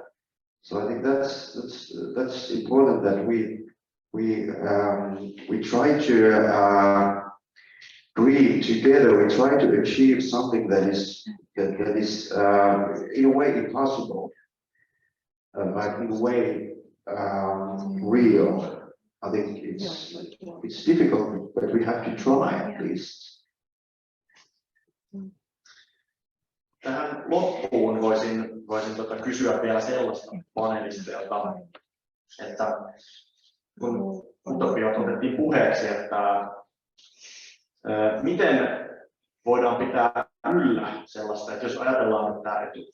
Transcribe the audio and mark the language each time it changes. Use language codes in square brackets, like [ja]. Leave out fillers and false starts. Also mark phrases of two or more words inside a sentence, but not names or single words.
[en] So I think that's important, that we try to dream together. We try to achieve something that is in a way impossible, but in a way real. I think it's difficult, but we have to try at least. [fi] Tähän loppuun voisin kysyä vielä sellaista panelistilta, että kun utopiat otettiin puheeksi, että miten voidaan pitää yllä sellaista, että jos ajatellaan, että